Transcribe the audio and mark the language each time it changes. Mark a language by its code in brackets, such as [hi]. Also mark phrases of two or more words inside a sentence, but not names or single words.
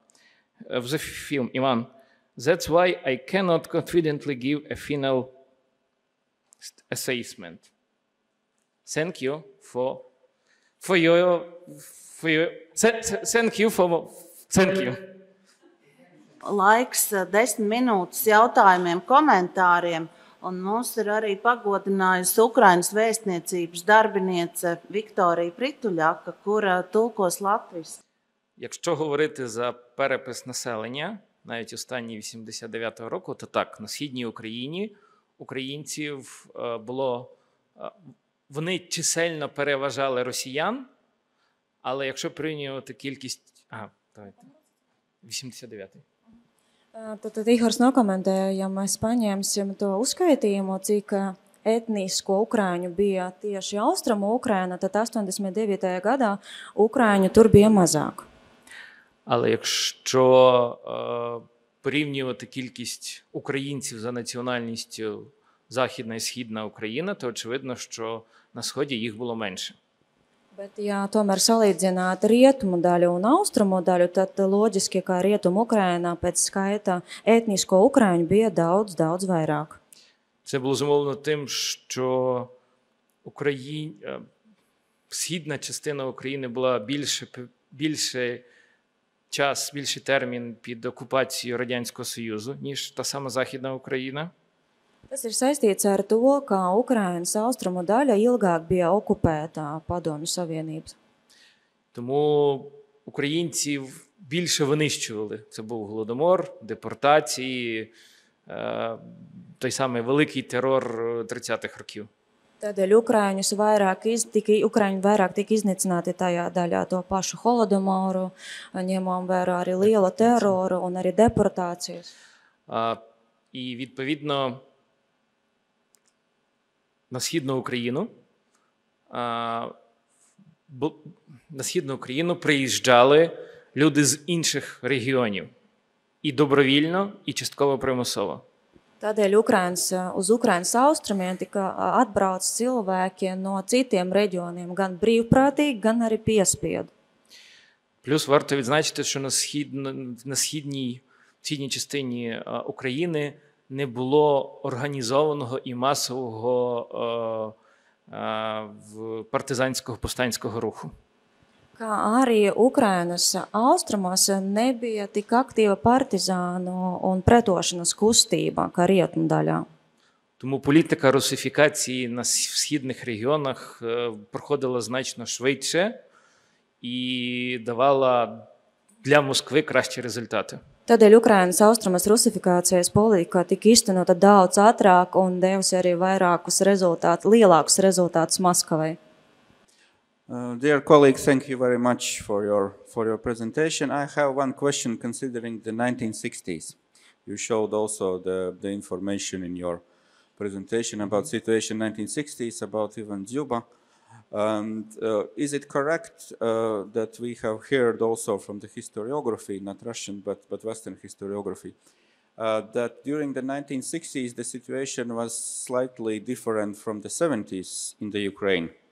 [en] That's why I cannot confidently give a final assessment. Thank you thank you. [lv] Laiks 10 minūtes jautājumiem, komentāriem, un mums ir arī pagodinājusi Ukrainas vēstniecības darbiniece Viktorija Prituļaka, kura tulkos latviski. [uk] Якщо говорити за перепис населення, навіть останні 89-го року, то так, на Східній Україні українців було, вони чисельно переважали росіян, але якщо порівнювати кількість, 89-й. [lv] Tad Ihors nokomentēja, ja mēs paņemsim to uzskaitījumu, cik etnisko ukraiņu bija tieši Austrumu Ukraina, tad 89. gadā ukraiņu tur bija mazāk. [uk] Але якщо порівнювати кількість українців за національністю Західна і Східна Україна, то очевидно, що на Сході їх було менше. [lv] Bet, ja tomēr salīdzināt rietumu daļu un austrumu daļu, tad loģiski, ka rietumu Ukrainā pēc skaita etnisko ukraiņu bija daudz vairāk. [uk] Це було зумовлено тим, що східна частина України була більший термін під окупацією Радянського Союзу, ніж та сама Західна Україна. [lv] Tas ir saistīts ar to, ka Ukrainas austrumu daļa ilgāk bija okupēta Padomju Savienības. [uk] Тому українців більше винищували. Це був Голодомор, депортації, той самий великий терор 30-х років. [lv] Tādēļ Ukraiņi vairāk tika iznīcināti tajā daļā to pašu Holodomoru, ņemām vērā arī liela teroru un arī deportācijas. [uk] І, відповідно, на Східну Україну приїжджали люди з інших регіонів. І добровільно, і частково примусово. [lv] Tādēļ uz Ukrainas austrumiem tika atbrauc cilvēki no citiem reģioniem, gan brīvprātīgi, gan arī piespiedu. [uk] Плюс варто відзначити, що на східній частині України не було організованого і масового партизанського повстанського руху. [lv] Kā arī Ukrainas austrumos nebija tik aktīva partizānu un pretošanas kustība, kā rietumu daļā. [uk] Тому політика русифікації на східних регіонах проходила значно швидше і давала для Москви кращі результати. [lv] Tādēļ Ukrainas austrumos rusifikācijas politika tika īstenota daudz ātrāk un devusi arī lielākus rezultātus Maskavai. [en] Dear colleagues, thank you very much for your presentation. I have one question considering the 1960s. You showed also the information in your presentation about situation in 1960s, about Ivan Дзюба. And is it correct that we have heard also from the historiography, not Russian, but Western historiography, that during the 1960s the situation was slightly different from the 70s in the Ukraine?